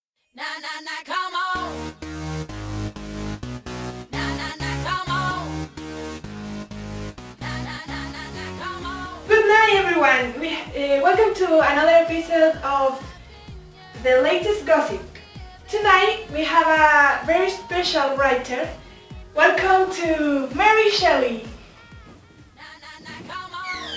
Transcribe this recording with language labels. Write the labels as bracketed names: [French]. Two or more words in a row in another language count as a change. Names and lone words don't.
[English] Na na na, come on. Na na na, come on. Na na na na na, come on. Good night, everyone. Welcome to another episode of the latest gossip. Tonight we have a very special writer. Welcome to Mary Shelley. Na na na, come on.